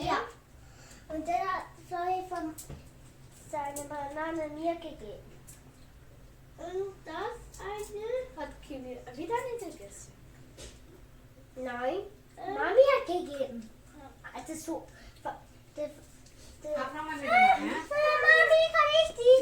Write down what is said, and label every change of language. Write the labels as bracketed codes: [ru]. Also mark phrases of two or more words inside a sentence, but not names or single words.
[de] Ja. Und dann hat Frau Eva seine Banane mir gegeben. Und das eine hat Kimi wieder nicht gegessen. Nein, Mami hat gegeben. Also so. [id] Apa mami dengar ya? [de] Mami, kann ich die?